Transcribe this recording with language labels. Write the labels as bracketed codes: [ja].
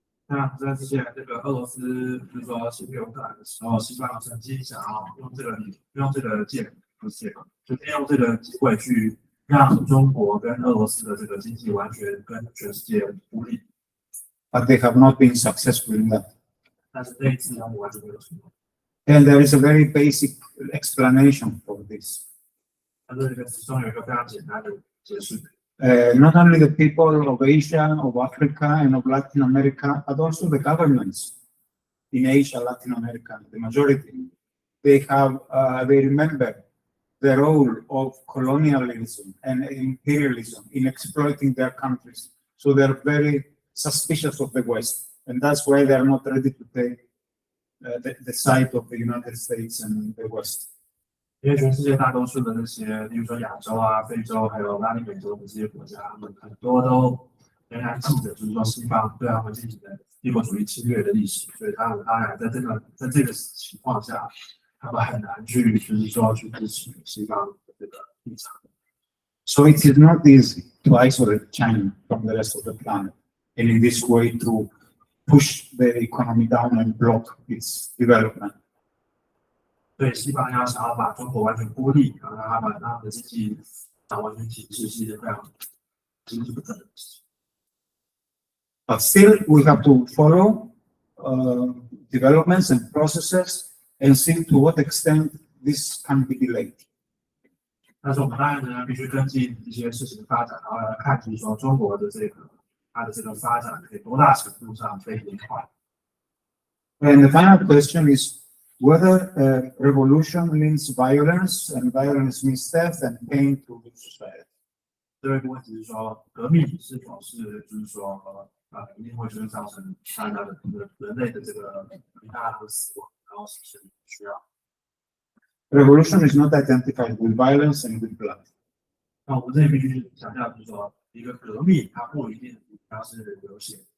[zh] 那在之前这个俄罗斯就是说侵略乌克兰的时候，西方曾经想要用这个就利用这个机会去让中国跟俄罗斯的这个经济完全跟全世界孤立。 [en] But they have not been successful in that. [zh] 但是这一次他们完全没有成功。 [en] And there is a very basic explanation for this. [zh] 但是这个其中有一个非常简单的解释。 [en] Not only the people of Asia, of Africa, and of Latin America, but also the governments in Asia, Latin America, the majority, they remember the role of colonialism and imperialism in exploiting their countries. So they're very suspicious of the West, and that's why they're not ready to take the side of the United States and the West. [zh] 因为全世界大多数的那些，例如说亚洲啊、非洲还有拉丁美洲的这些国家，他们很多都仍然记得，就是说西方对他们进行的帝国主义侵略的历史，所以他们当然在这个情况下，他们很难去就是说去支持西方的这个立场。 [en] So it is not easy to isolate China from the rest of the planet, and in this way to push the economy down and block its development. [zh] 对西方要想要把中国完全孤立，然后让他们的经济完全停滞，是一件非常经济不可能的事情。 [en] But still, we have to follow developments and processes and see to what extent this can be delayed. [zh] 但是我们当然呢，必须跟进一些事情的发展，然后来看，就是说中国的它的这个发展可以多大程度上可以延缓。 [en] And the final question is whether revolution means violence, and violence means death and pain to the society. [zh] 这位问题是说，革命是否是就是说一定会就是造成大家的人类的这个大量的死亡，然后是需要。 [en] Revolution is not identified with violence and with blood. [zh] 那我们这里必须强调，就是说一个革命它不一定它是流血。